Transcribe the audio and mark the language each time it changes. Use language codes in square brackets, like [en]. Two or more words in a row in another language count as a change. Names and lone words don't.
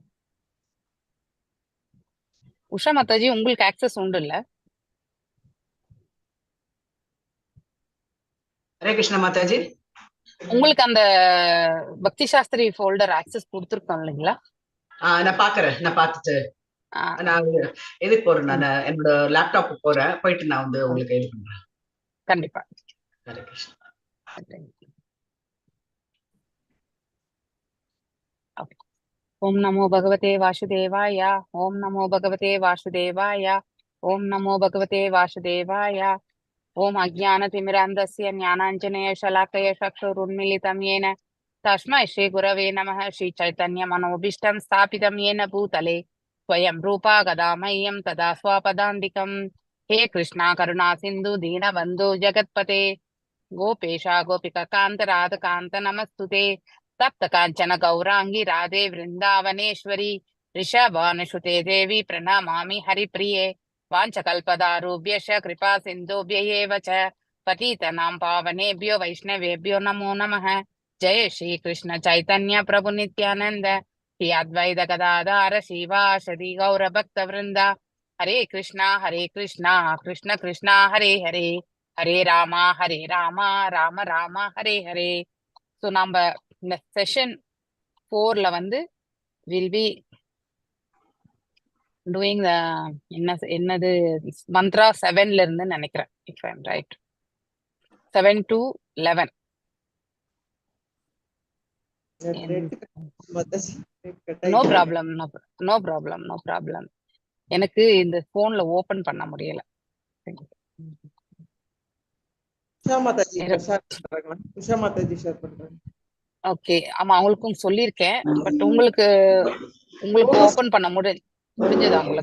[ta] உஷா மாதாஜி, உங்களுக்கு ஆக்சஸ் உண்டு இல்ல? [hi] हरे कृष्णा माता जी. [ta] உங்களுக்கு அந்த பக்தி சாஸ்திரி [en] folder access [ta] கொடுத்துருக்கோம் இல்லைங்களா? நான் பாக்குறேன். நான் பார்த்துட்டு நான் எதுக்கு போறேன், நான் என்னோட லேப்டாப் போறேன். போயிட்டு நான் வந்து உங்களுக்கு இது பண்றேன். கண்டிப்பா. ஹரே கிருஷ்ணா. [sa] ॐ नमो भगवते वासुदेवाय. ॐ नमो भगवते वासुदेवाय। ॐ नमो भगवते वासुदेवाय. ॐ अज्ञानतिमिरान्धस्य ज्ञानाञ्जन शलाकया चक्षुरुन्मीलितम् येन तस्मै श्रीगुरवे नमः श्रीचैतन्यमनोभीष्टं स्थापितं येन भूतले स्वयं रूपा गदा मह्यं तदा स्वपदान्तिकम् हे कृष्णा करुणा सिन्धु दीनबन्धु जगत्पते गोपेशा गोपिकान्त राधकान्त नमस्तुते तप्त काञ्चन गौराङ्गी राधे वृन्दावनेश्वरी ऋषभानुसुते देवी प्रणमामि हरिप्रिये वाञ्छकल्पदारुभ्यश्च कृपा सिन्धुभ्य एव च पतितनां पावनेभ्यो वैष्णवेभ्यो नमो नमः जय श्री कृष्ण चैतन्य प्रभु नित्यानंद श्री अद्वैत गदाधर शिवासदि गौर भक्त वृंदा हरे कृष्णा कृष्ण कृष्णा हरे हरे हरे रामा राम राम हरे हरे. [ta] ஸோ நம்ம இந்த செஷன் 4ல வந்து [en] will be doing [ta] என்னது மந்த்ரா 7ல இருந்து நினைக்கிறேன், [en] If I am right, 7 to 11. No problem, no problem, no problem. [ta] எனக்கு இந்த போன்ல ஓபன் பண்ண முடியல. ஓகே, ஆமா அவங்களுக்கும் சொல்லியிருக்கேன். பட் உங்களுக்கு ஓபன் பண்ண முடிஞ்சதா?